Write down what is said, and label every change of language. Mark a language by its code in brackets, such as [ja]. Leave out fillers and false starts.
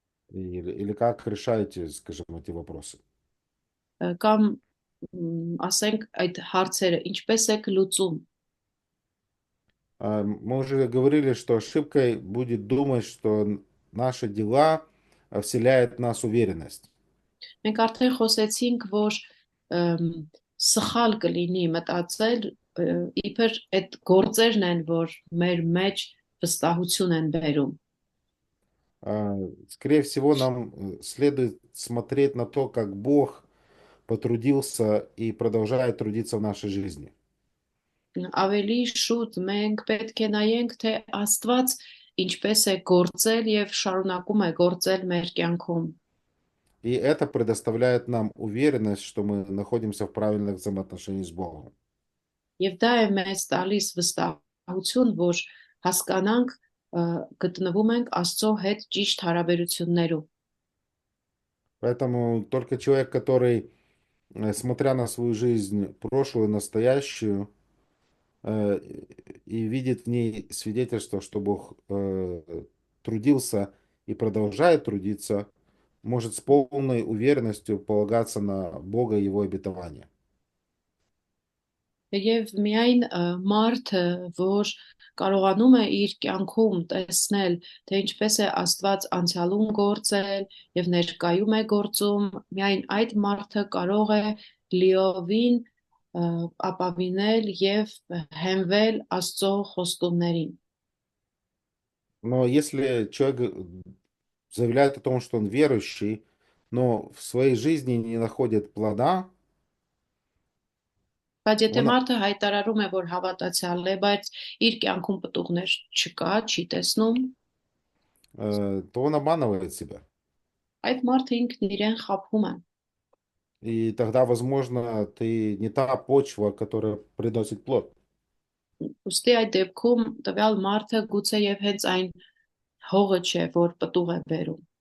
[ru] Или как решаете, скажем, эти вопросы? [hy] կամ ասենք այդ հարցերը ինչպես եք լուծում։ [ru] Мы уже говорили, что ошибкой будет думать, что наши дела вселяют в нас уверенность. [hy] Մենք արդեն խոսեցինք, որ սխալ կլինի մտածել, իբր այդ գործերն են, որ մեր մեջ վստահություն են բերում։ [ru] Скорее всего, нам следует смотреть на то, как Бог потрудился и продолжает трудиться в нашей жизни. [hy] Ավելի շուտ մենք պետք է նայենք, թե Աստված ինչպես է գործել եւ շարունակում է գործել մեր կյանքում։ [ru] И это предоставляет нам уверенность, что мы находимся в правильных взаимоотношениях с Богом. [hy] Եվ դա է մեզ տալիս վստահություն, որ հասկանանք գտնվում ենք Աստծո հետ ճիշտ հարաբերություններում։ [ru] Поэтому только человек, который, смотря на свою жизнь, прошлую, настоящую, и видит в ней свидетельство, что Бог трудился и продолжает трудиться, может с полной уверенностью полагаться на Бога и Его обетования. [hy] Եվ միայն մարդը, որ կարողանում է իր կյանքում տեսնել, թե ինչպես է Աստված անցյալում գործել եւ ներկայում է գործում, միայն այդ մարդը կարող է լիովին ապավինել եւ հենվել Աստծո խոստումներին։ [ru] Но если человек заявляет о том, что он верующий, но в своей жизни не находит плода, [hy] Բայց եթե [ru] он, [hy] մարդը հայտարարում է, որ հավատացյալ է, բայց իր կյանքում պտուղներ չկա, չի տեսնում, [ru] то он обманывает себя. [hy] այդ մարդը ինքն իրեն խաբում է։ [ru] И тогда, возможно, ты не та почва, которая приносит плод. [hy] Ուստի այդ դեպքում տվյալ մարդը գուցե եւ хենց այն հողը չէ, որ պտուղ է բերում։